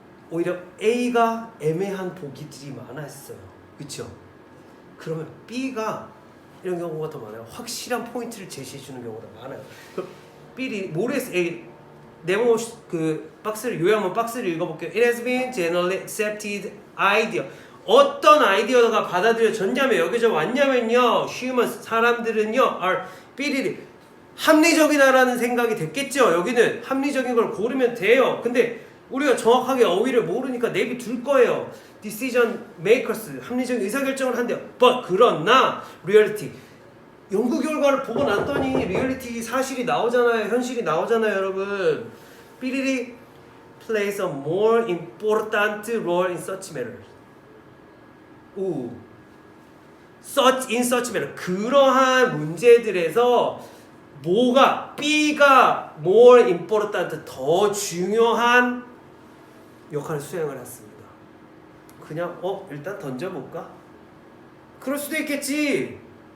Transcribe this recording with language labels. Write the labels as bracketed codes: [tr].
[ko] 오히려 A가 애매한 보기들이 많았어요. 그렇죠? 그러면 B가 이런 경우가 더 많아요. 확실한 포인트를 제시해 주는 경우가 많아요. B이 모레스 A 네모 그 박스를 요약만 박스를 읽어볼게요. [en] It has been generally accepted idea. [ko] 어떤 아이디어가 받아들여졌냐면 여기서 왔냐면요. [en] humans [ko] 사람들은요 [en] are [ko] 삐리리 합리적이다라는 생각이 됐겠죠. 여기는 합리적인 걸 고르면 돼요. 근데 우리가 정확하게 어휘를 모르니까 내비 둘 거예요. [en] decision makers [ko] 합리적인 의사결정을 한대요. [en] but [ko] 그러나 [en] reality [ko] 연구 결과를 보고 났더니 리얼리티 사실이 나오잖아요. 현실이 나오잖아요, 여러분. 삐리리 [en] plays a more important role in such matters. 오. in such matter. [ko] 그러한 문제들에서 뭐가 B가 [en] more important [ko] 더 중요한 역할을 수행을 했습니다. 그냥 일단 던져볼까? 그럴 수도 있겠지.